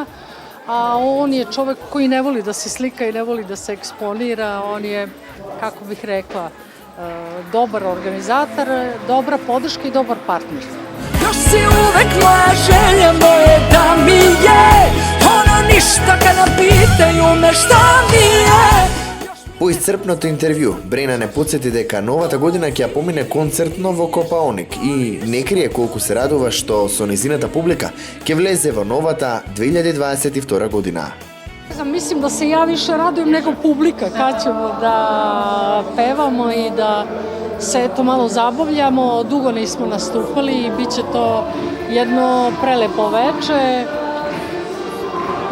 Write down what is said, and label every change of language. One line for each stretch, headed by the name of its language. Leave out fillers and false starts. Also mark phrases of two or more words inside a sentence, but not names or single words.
Serbian: A on je čovek koji ne voli da se slika i ne voli da se eksponira. On je, kako bih rekla, dobar organizator, dobra podrška i dobar partner. Još si uvek moja želja, moje da mi je ono ništa kada pitaju me šta mi je.
Macedonian: По исцрпното интервју, Брена не подсети дека новата година ќе ја помине концертно во Копаоник и не крие колку се радува што со незината публика ќе влезе во новата 2022 година.
Serbian: Mislim da se ja više radujem nego publika kad ćemo da pevamo i da se eto malo zabavljamo. Dugo nismo nastupali i bit će to jedno prelepo veče.